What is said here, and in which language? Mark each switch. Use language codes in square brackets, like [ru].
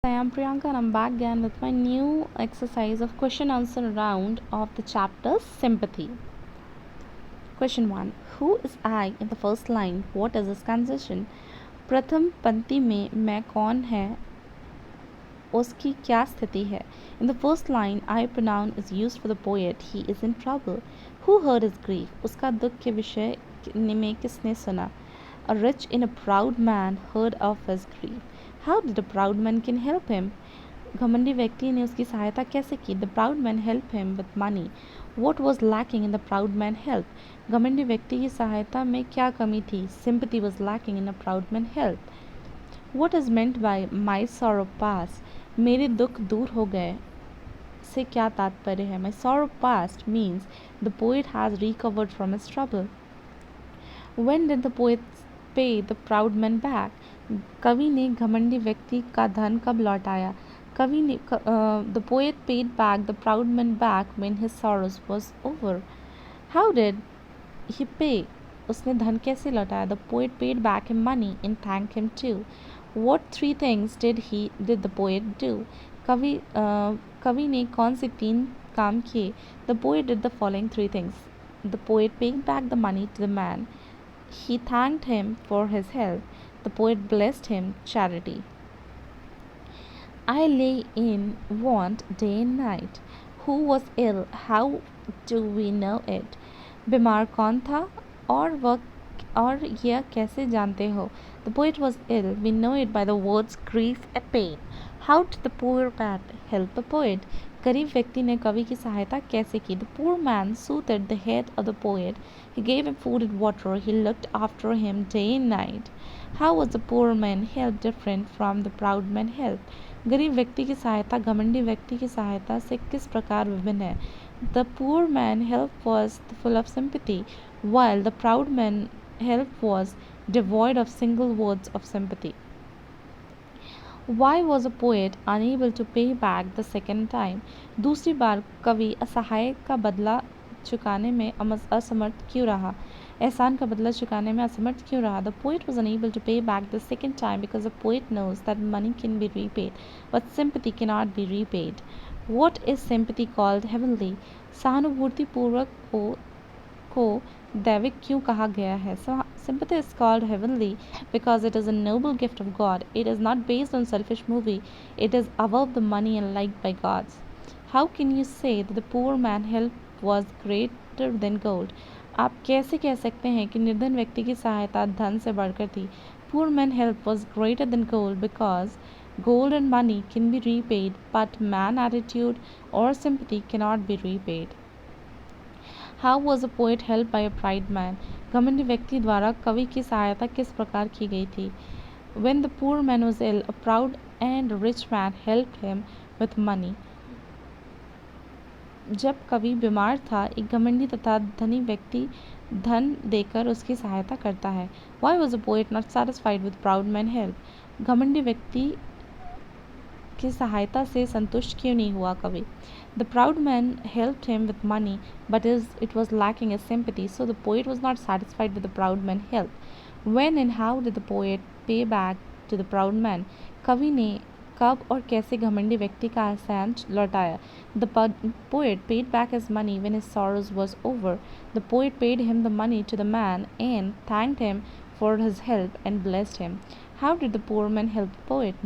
[en] I'm Priyanka and I'm back again with my new exercise of question answer round of the chapter Sympathy. Question 1. Who is I in the first line? What is this transition? [hi] प्रथम पंक्ति में मैं कौन है उसकी क्या स्थिति है? [en] In the first line, I pronoun is used for the poet. He is in trouble. Who heard his grief? [hi] उसका दुख के विषय में किसने सुना? [en] A rich and a proud man heard of his grief. How did a proud man can help him? [hi] घमंडी व्यक्ति ने उसकी सहायता कैसे की? [en] The proud man helped him with money. What was lacking in the proud man help? [hi] घमंडी व्यक्ति की सहायता में क्या कमी थी? [en] Sympathy was lacking in a proud man help. What is meant by my sorrow past? [hi] मेरे दुख दूर हो गए से क्या तात्पर्य है? [en] My sorrow past means the poet has recovered from his trouble. When did the poet pay the proud man back? [hi] कवि ने घमंडी व्यक्ति का धन कब लौटाया? कवि ने [en] the poet paid back the proud man back when his sorrows was over. How did he pay? [hi] उसने धन कैसे लौटाया? [en] The poet paid back him money and thanked him too. What three things did the poet do? [hi] कवि ने कौन से तीन काम किए? [en] The poet did the following three things. The poet paid back the money to the man. He thanked him for his help. The poet blessed him, charity. I lay in want day and night. Who was ill? How do we know it? [hi] बीमार कौन था और यह कैसे जानते हो? [en] The poet was ill. We know it by the words grief and pain. How did the poor man help the poet? [hi] गरीब व्यक्ति ने कवि की सहायता कैसे की? [en] The poor man soothed the head of the poet. He gave him food and water. He looked after him day and night. How was the poor man helped different from the proud man helped? [hi] गरीब व्यक्ति की सहायता घमंडी व्यक्ति की सहायता से किस प्रकार विभिन्न है? [en] The poor man help was full of sympathy, while the proud man help was devoid of single words of sympathy. Why was a poet unable to pay back the second time? [hi] दूसरी बार कवि असहाय का बदला चुकाने में असमर्थ क्यों रहा? एहसान का बदला चुकाने में असमर्थ क्यों रहा? [en] The poet was unable to pay back the second time because the poet knows that money can be repaid, but sympathy cannot be repaid. What is sympathy called heavenly? [hi] सहानुभूति पूर्वक को दैविक क्यों कहा गया है? [en] Sympathy is called heavenly because it is a noble gift of God. It is not based on selfish movie. It is above the money and liked by gods. How can you say that the poor man help was greater than gold? [hi] आप कैसे कह सकते हैं कि निर्धन व्यक्ति की सहायता धन से बढ़कर थी? [en] Poor man help was greater than gold because gold and money can be repaid, but man attitude or sympathy cannot be repaid. How was a poet helped by a proud man? [hi] घमंडी व्यक्ति द्वारा कवि की सहायता किस प्रकार की गई थी? [en] When the poor man was ill, a proud and rich man helped him with money. [hi] जब कवि बीमार था, एक घमंडी तथा धनी व्यक्ति धन देकर उसकी सहायता करता है. [en] Why was a poet not satisfied with proud man help? [hi] घमंडी व्यक्ति की सहायता से संतुष्ट क्यों नहीं हुआ कवि? [en] The proud man helped him with money, but it was lacking his sympathy, so the poet was not satisfied with the proud man help. When and how did the poet pay back to the proud man? [hi] कवि ने कब और कैसे घमंडी व्यक्ति का एहसान लौटाया? [en] The poet paid back his money when his sorrows was over. The poet paid him the money to the man and thanked him for his help and blessed him. How did the poor man help the poet?